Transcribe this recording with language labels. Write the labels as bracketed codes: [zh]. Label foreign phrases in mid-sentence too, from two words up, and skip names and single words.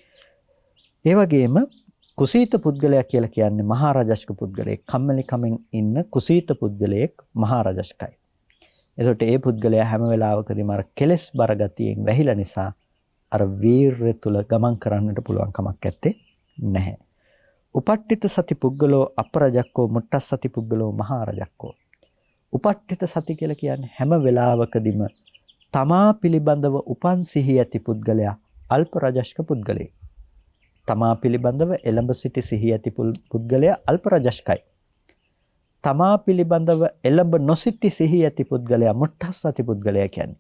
[si] ඒ වගේම කුසීත පුද්ගලයා කියලා කියන්නේ මහා රජස්ක පුද්ගලයෙක්. කම්මැලි කමෙන් ඉන්න කුසීත පුද්ගලයෙක් මහා රජස්කයි. එතකොට ඒ පුද්ගලයා හැම වෙලාවකදීම අර කෙලෙස් බර ගතියෙන් වැහිලා නිසා අර වීරය තුල ගමන් කරන්නට පුළුවන් කමක් නැත්තේ නැහැ. [pi] උපට්ඨිත සති පුද්ගලෝ අපරජක්කෝ මුට්ටස් සති පුද්ගලෝ මහා රජක්කෝ. [si] උපට්ඨිත සති කියලා කියන්නේ හැම වෙලාවකදීම තමා පිළිබඳව උපන් සිහිය ඇති පුද්ගලයා අල්ප රජස්ක පුද්ගලයෙක්. තමා පිළිබඳව එළඹ සිටි සිහිය ඇති පුද්ගලයා අල්ප රජස්කයි. තමා පිළිබඳව එළඹ නොසිටි සිහිය ඇති පුද්ගලයා [pi] මුට්ටස් සති [si] පුද්ගලයා කියන්නේ.